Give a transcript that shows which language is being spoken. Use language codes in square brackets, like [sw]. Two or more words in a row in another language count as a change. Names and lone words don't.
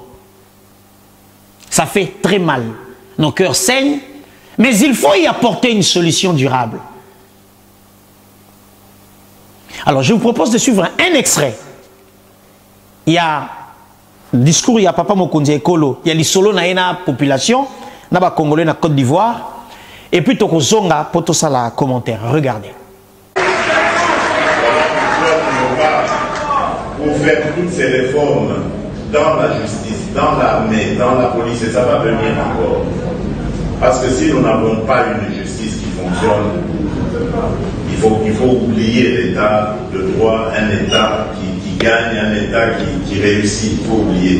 [fr] Ça fait très mal. Nos cœurs saignent, mais il faut y apporter une solution durable. Alors, je vous propose de suivre un extrait. Il y a le discours, il y a Papa Mokonzi Ekolo, il y a [ln] l'isolo na [fr] la population, [ln] na ba [fr] Congolais na Côte d'Ivoire, et puis [ln] Toko Zonga, [fr] pour tout ça, la commentaire. Regardez. Pour faire toutes ces réformes dans la justice, dans l'armée, dans la police, et ça va venir encore. Parce que si nous n'avons pas une justice qui fonctionne, il faut oublier l'état de droit, un état qui gagne, un état qui réussit, il faut oublier.